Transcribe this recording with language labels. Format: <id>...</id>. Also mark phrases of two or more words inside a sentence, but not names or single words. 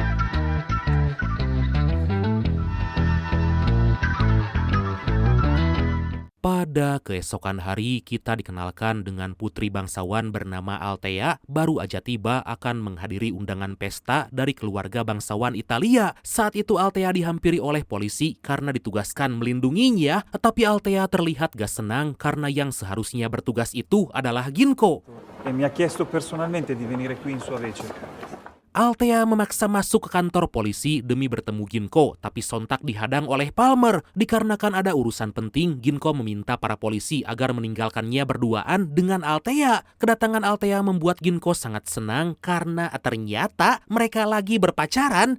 <id>Pada keesokan hari, kita dikenalkan dengan putri bangsawan bernama Althea, baru aja tiba akan menghadiri undangan pesta dari keluarga bangsawan Italia. Saat itu Althea dihampiri oleh polisi karena ditugaskan melindunginya, tapi Althea terlihat gak senang karena yang seharusnya bertugas itu adalah Ginko.</id> <it>Mi ha chiesto personalmente di venire qui in sua vece.</it> <id>Althea memaksa masuk ke kantor polisi demi bertemu Ginko, tapi sontak dihadang oleh Palmer. Dikarenakan ada urusan penting, Ginko meminta para polisi agar meninggalkannya berduaan dengan Althea. Kedatangan Althea membuat Ginko sangat senang karena ternyata mereka lagi berpacaran.</id>